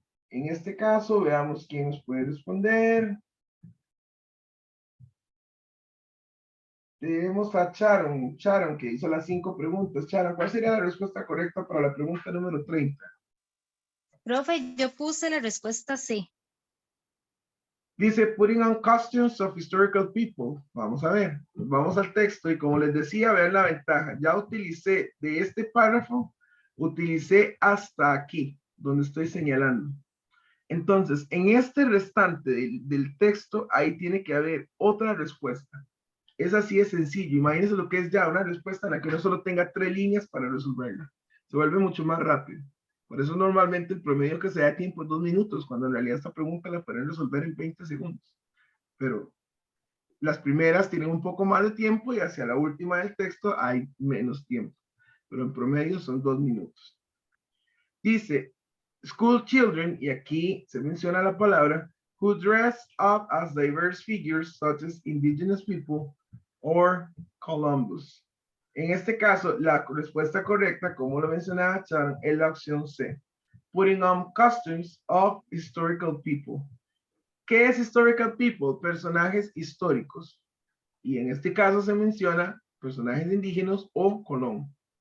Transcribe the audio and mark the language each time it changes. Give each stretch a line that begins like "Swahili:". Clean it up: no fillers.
Spanish: En este caso, veamos quién nos puede responder. Tenemos a Sharon, que hizo las 5 preguntas. Sharon, ¿cuál sería la respuesta correcta para la pregunta número 30? Profe, yo puse la respuesta C. Dice,
English: putting on costumes of historical people.
Spanish: Vamos a ver, vamos al texto y como les decía, vean la ventaja. Ya utilicé de este párrafo, utilicé hasta aquí, donde estoy señalando. Entonces, en este restante del texto, ahí tiene que haber otra respuesta. Es así de sencillo. Imagínense lo que es ya una respuesta en la que no solo tenga 3 líneas para resolverla. Se vuelve mucho más rápido. Por eso normalmente el promedio que se da de tiempo es 2 minutos, cuando en realidad esta pregunta la pueden resolver en 20 segundos. Pero las primeras tienen un poco más de tiempo y hacia la última del texto hay menos tiempo. Pero en promedio son 2 minutos. Dice,
English: school children,
Spanish: y aquí se menciona la palabra,
English: who dress up as diverse figures such as indigenous people or Columbus.
Spanish: En este caso, la respuesta correcta, como lo mencionaba Sharon, es la opción C.
English: Putting on costumes of historical people.
Spanish: ¿Qué es
English: historical people?
Spanish: Personajes históricos. Y en este caso se menciona personajes indígenas o Colón.